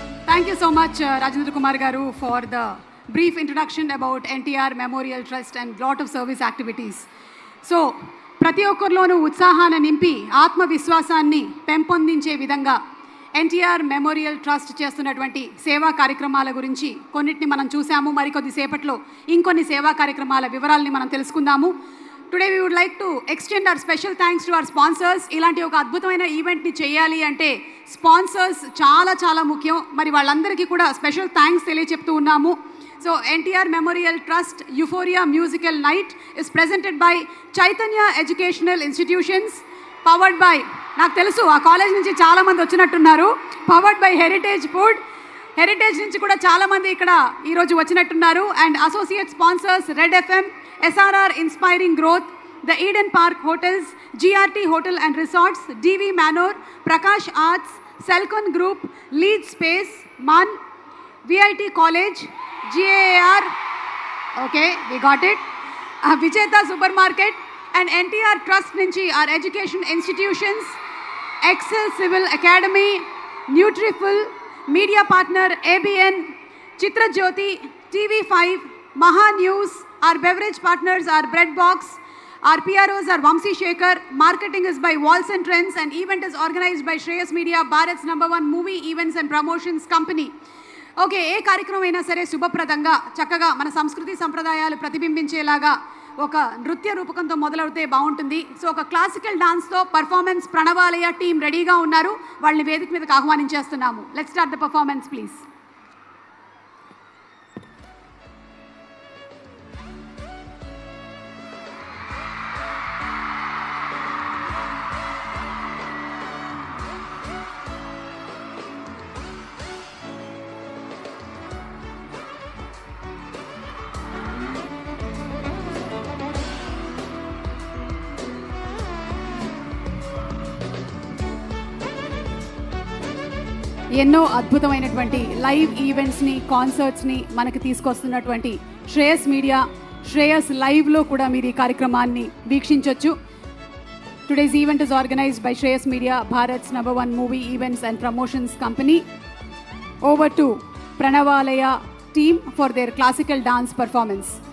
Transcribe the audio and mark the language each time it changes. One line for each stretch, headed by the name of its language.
English: Thank you so much, Rajendra Kumar Garu, for the brief introduction about NTR Memorial Trust and lot of service activities.
Telugu: So, ప్రతి ఒక్కరిలోనూ ఉత్సాహాన్ని నింపి ఆత్మవిశ్వాసాన్ని పెంపొందించే విధంగా NTR memorial trust చేస్తున్నటువంటి సేవా కార్యక్రమాల గురించి కొన్నిటిని మనం చూసాము. మరికొద్ది సేపట్లో ఇంకొన్ని సేవా కార్యక్రమాల వివరాలని మనం తెలుసుకుందాము.
English: Today we would like to extend our special thanks to our sponsors.
Telugu: ఇలాంటి ఒక అద్భుతమైన ఈవెంట్ని చేయాలి అంటే స్పాన్సర్స్ చాలా చాలా ముఖ్యం. మరి వాళ్ళందరికీ కూడా స్పెషల్ థ్యాంక్స్ తెలియచెప్తూ ఉన్నాము.
English: so NTR memorial trust euphoria musical night is presented by Chaitanya educational institutions, powered by,
Telugu: నాకు తెలుసు ఆ కాలేజ్ నుంచి చాలామంది వచ్చినట్టున్నారు,
English: Powered by heritage food.
Telugu: Heritage నుంచి కూడా చాలామంది ఇక్కడ ఈరోజు వచ్చినట్టున్నారు.
English: And associate sponsors red FM, SRR Inspiring Growth, the Eden Park Hotels, GRT Hotel and Resorts, DV Manor, Prakash Arts, Selcon Group, Lead Space, MAN, VIT College, GAR, okay, we got it, Vijeta Supermarket, and NTR Trust Nunchi, our education institutions, Excel Civil Academy, Nutriful, Media Partner, ABN, Chitra Jyoti, TV5, Maha News. Our beverage partners are Bread Box. Our PROs are Vamsi Shekhar. Marketing is by Walls and Trends, and event is organized by Shreyas Media, Bharat's #1 movie events and promotions company.
Telugu: Okay, ఏ కార్యక్రమం అయినా సరే శుభప్రదంగా చక్కగా మన సంస్కృతి సంప్రదాయాలు ప్రతిబింబించేలాగా ఒక నృత్య రూపకంతో మొదలవుతే బాగుంటుంది. సో ఒక క్లాసికల్ డాన్స్తో పర్ఫార్మెన్స్ ప్రణవాలయ టీం రెడీగా ఉన్నారు. వాళ్ళని వేదిక మీదకి ఆహ్వానించేస్తున్నాము.
English: Let's start the performance please.
Telugu: ఎన్నో అద్భుతమైనటువంటి లైవ్ ఈవెంట్స్ని, కాన్సర్ట్స్ని మనకు తీసుకొస్తున్నటువంటి శ్రేయస్ మీడియా, శ్రేయస్ లైవ్లో కూడా మీరు ఈ కార్యక్రమాన్ని వీక్షించవచ్చు.
English: Today's event is organized by Shreyas Media, Bharat's #1 movie events and promotions company. Over to Pranavalaya team for their classical dance performance.